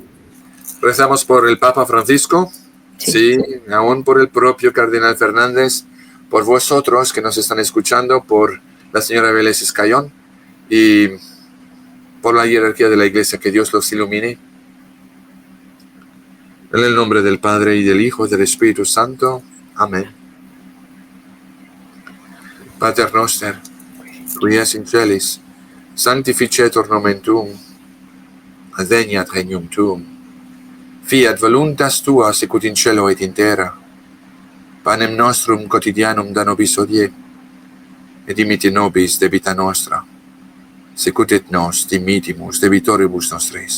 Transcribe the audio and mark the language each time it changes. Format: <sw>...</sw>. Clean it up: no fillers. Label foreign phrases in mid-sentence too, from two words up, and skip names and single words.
<es>Rezamos por el Papa Francisco, sí, aún por el propio Cardenal Fernández, por vosotros que nos están escuchando, por la señora Vélez Escayón y por la jerarquía de la Iglesia, que Dios los ilumine. En el nombre del Padre y del Hijo y del Espíritu Santo. Amén.</es> <la>Pater noster, qui es in celis, sanctificetur nomen tuum, adveniat regnum tuum, fiat voluntas tua sicut in cielo et in terra. Panem nostrum quotidianum da nobis hodie, et dimitte nobis debita nostra, sicut et nos dimittimus debitoribus nostris.</la>